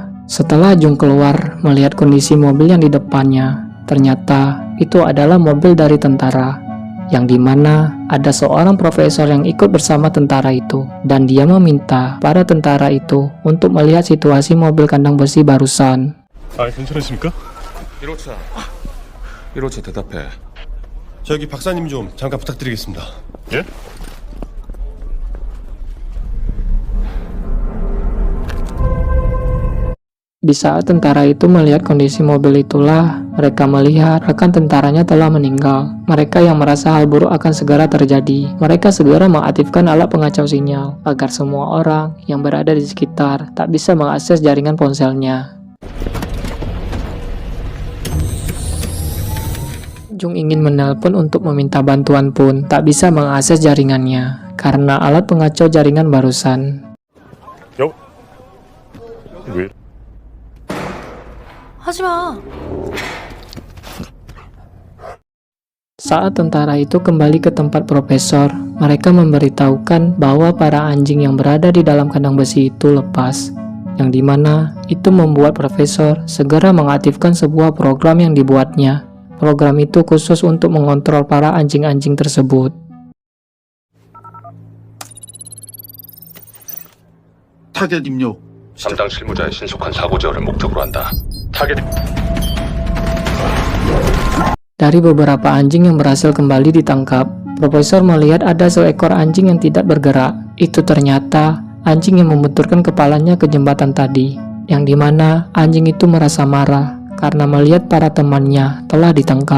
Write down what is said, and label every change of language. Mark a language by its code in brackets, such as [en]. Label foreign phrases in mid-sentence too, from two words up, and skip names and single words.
[id] Setelah Jung keluar melihat kondisi mobil yang di depannya, ternyata itu adalah mobil dari tentara, yang dimana ada seorang profesor yang ikut bersama tentara itu, dan dia meminta para tentara itu untuk melihat situasi mobil kandang besi barusan. [ko] 아, 괜찮으십니까? 1호차 대답해. 저기 박사님 좀 잠깐 부탁드리겠습니다. 예? [id] Di saat tentara itu melihat kondisi mobil itulah, mereka melihat rekan tentaranya telah meninggal. Mereka yang merasa hal buruk akan segera terjadi. Mereka segera mengaktifkan alat pengacau sinyal, agar semua orang yang berada di sekitar tak bisa mengakses jaringan ponselnya. Jung ingin menelpon untuk meminta bantuan pun tak bisa mengakses jaringannya, karena alat pengacau jaringan barusan. [ko] 여? 왜? 하지마. [id] Saat tentara itu kembali ke tempat profesor, mereka memberitahukan bahwa para anjing yang berada di dalam kandang besi itu lepas, yang dimana itu membuat profesor segera mengaktifkan sebuah program yang dibuatnya. Program itu khusus untuk mengontrol para anjing-anjing tersebut. [ko] 타겟 입력. 담당 실무자의 신속한 사고 제어를 목적으로 한다. 타겟 [id] Dari beberapa anjing yang berhasil kembali ditangkap, Profesor melihat ada seekor anjing yang tidak bergerak. Itu ternyata anjing yang membenturkan kepalanya ke jembatan tadi, yang dimana anjing itu merasa marah karena melihat para temannya telah ditangkap.